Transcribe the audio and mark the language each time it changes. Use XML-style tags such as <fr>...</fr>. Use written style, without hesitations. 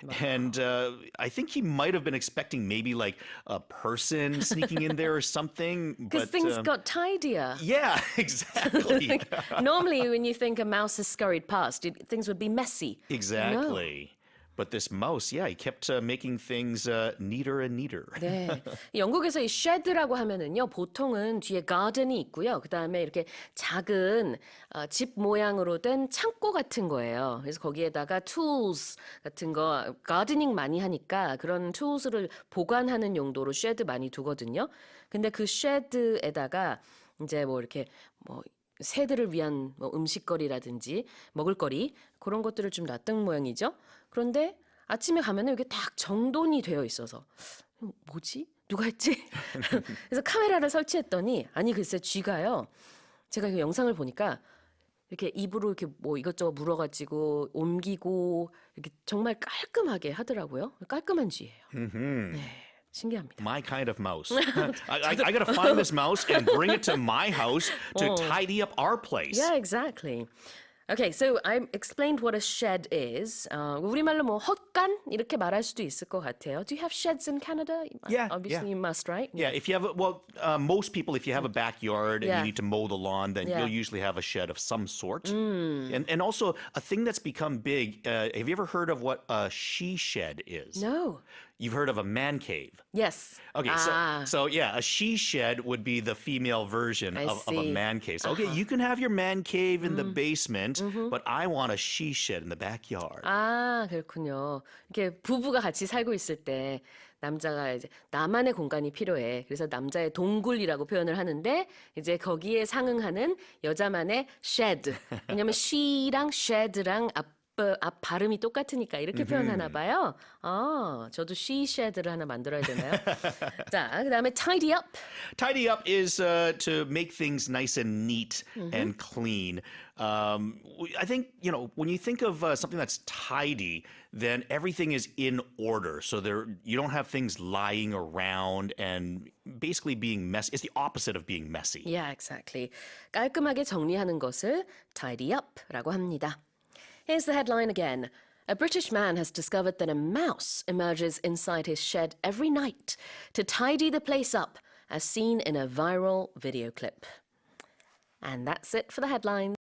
<en>And I think he might have been expecting maybe like a person sneaking in there or something. Because But things got tidier. yeah, exactly. Normally, when you think a mouse has scurried past, things would be messy. Exactly. But this mouse, yeah, he kept making things neater and neater.</en> <ko>네. 영국에서 이 shed라고 하면은요, 보통은 뒤에 garden이 있고요. 그 다음에 이렇게 작은 집 모양으로 된 창고 같은 거예요. 그래서 거기에다가 tools 같은 거, gardening 많이 하니까 그런 tools를 보관하는 용도로 shed 많이 두거든요. 근데 그 shed에다가 이제 뭐 이렇게 뭐 새들을 위한 뭐 음식거리라든지 먹을거리 그런 것들을 좀 놨던 모양이죠. 그런데 아침에 가면은 이게 딱 정돈이 되어 있어서 뭐지? 누가 했지? 그래서 카메라를 설치했더니 아니 글쎄 쥐가요. 제가 그 영상을 보니까 이렇게 입으로 이렇게 뭐 이것저것 물어가지고 옮기고 이렇게 정말 깔끔하게 하더라고요. 깔끔한 쥐예요. 네, 신기합니다.</ko> <en>My kind of mouse. I got to find this mouse and bring it to my house to tidy up our place. Yeah, exactly. Okay, so I explained what a shed is.</en> <ko>우리말로 뭐 헛간 이렇게 말할 수도 있을 것 같아요.</ko> <en>Do you have sheds in Canada? Yeah, Obviously yeah. you must, right? Yeah, if you have, most people, if you have a backyard and Yeah. you need to mow the lawn, then Yeah. you'll usually have a shed of some sort. And also, a thing that's become big, have you ever heard of what a she shed is? No. You've heard of a man cave. Yes. Okay, so yeah, a she shed would be the female version I of a see. man cave. So, okay, you can have your man cave in the basement, but I want a she shed in the backyard.</en> <ko>아, 그렇군요. 이렇게 부부가 같이 살고 있을 때 남자가 이제 나만의 공간이 필요해. 그래서 남자의 동굴이라고 표현을 하는데 이제 거기에 상응하는 여자만의 shed. 왜냐면 she랑 shed랑 앞 발음이 똑같으니까 이렇게 표현하나 봐요. 아, 저도 she shed를 하나 만들어야 되나요? 자, 그다음에 tidy up.</ko> <en>Tidy up is to make things nice and neat and clean. I think, when you think of something that's tidy, then everything is in order. So you don't have things lying around and basically being messy. It's the opposite of being messy. Yeah, exactly.</en> <ko>깔끔하게 정리하는 것을 tidy up라고 합니다.</ko> <en>Here's the headline again. A British man has discovered that a mouse emerges inside his shed every night to tidy the place up, as seen in a viral video clip. And that's it for the headlines.</en>